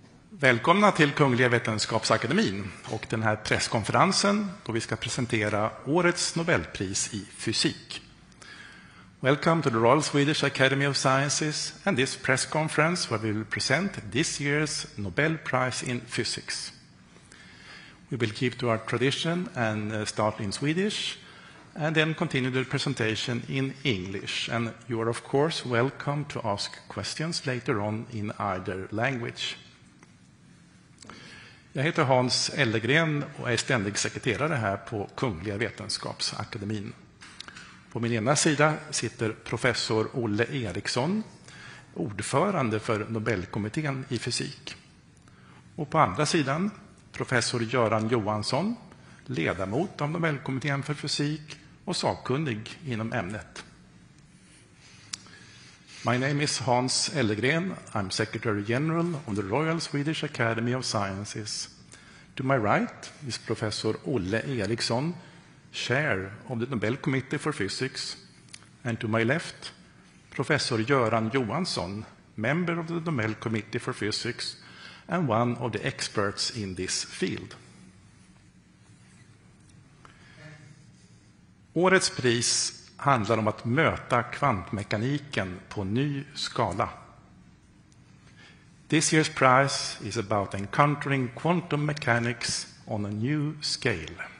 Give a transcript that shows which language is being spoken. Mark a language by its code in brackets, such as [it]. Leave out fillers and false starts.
[sv] Välkomna till Kungliga Vetenskapsakademin och den här presskonferensen då vi ska presentera årets Nobelpris i fysik. [en] Welcome to the Royal Swedish Academy of Sciences and this press conference where we will present this year's Nobel Prize in Physics. We will keep to our tradition and start in Swedish and then continue the presentation in English. And you are of course welcome to ask questions later on in either language. [sv] Jag heter Hans Ellegren och är ständig sekreterare här på Kungliga Vetenskapsakademin. På min ena sida sitter professor Olle Eriksson, ordförande för Nobelkomiteen i fysik. Och på andra sidan professor Göran Johansson, ledamot av Nobelkomiteen för fysik och sakkunnig inom ämnet. [en] My name is Hans Ellegren. I'm Secretary General of the Royal Swedish Academy of Sciences. To my right is Professor Olle Eriksson, Chair of the Nobel Committee for Physics. And to my left, Professor Göran Johansson, member of the Nobel Committee for Physics and one of the experts in this field. [sv] Årets pris handlar om att möta kvantmekaniken på ny skala. [en] This year's prize is about encountering quantum mechanics on a new scale.